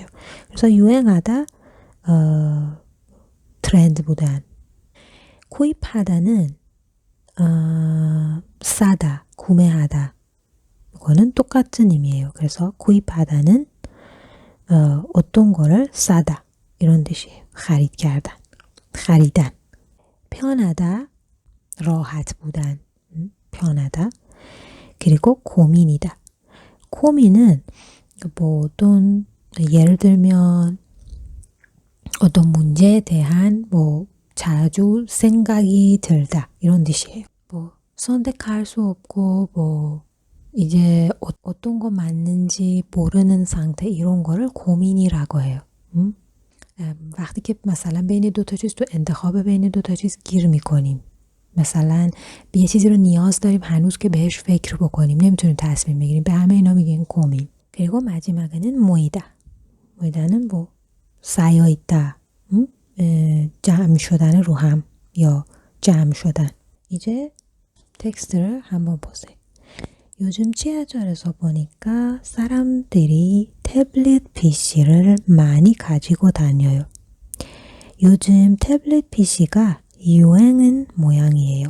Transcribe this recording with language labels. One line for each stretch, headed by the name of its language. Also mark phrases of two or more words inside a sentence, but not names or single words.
Korean: 그래서 유행하다 트렌드보단 구입하다는 싸다, 구매하다. 이거는 똑같은 의미예요. 그래서 구입하다는 어떤 거를 싸다 이런 뜻이에요.
Persian: خرید کردن, خریدن.
Korean: 편하다, راحت보단 편하다. 그리고 고민이다. 고민은 뭐 어떤 예를 들면 어떤 문제에 대한 뭐 자주 생각이 들다 이런 뜻이에요. 뭐 선택할 수 없고 뭐 이제 어떤 거 맞는지 모르는 상태 이런 거를 고민이라고 해요.
Persian: وقتی که مثلا بین دو تا چیز تو انتخاب بین دو تا چیز گیر میکنیم مثلا به یه چیزی رو نیاز داریم هنوز که بهش فکر بکنیم نمیتونیم تصمیم بگیریم به همه اینا میگن 고민.
Korean: 그리고 마지막에는 모이다. 모이다는 뭐 쌓여 있다.
Persian: جمع شدن رو هم یا جمع شدن.
Korean: 이제 텍스트를 한번 보세요. 요즘 지하철에서 보니까 사람들이 태블릿 PC를 많이 가지고 다녀요. 요즘 태블릿 PC가 유행은 모양이에요.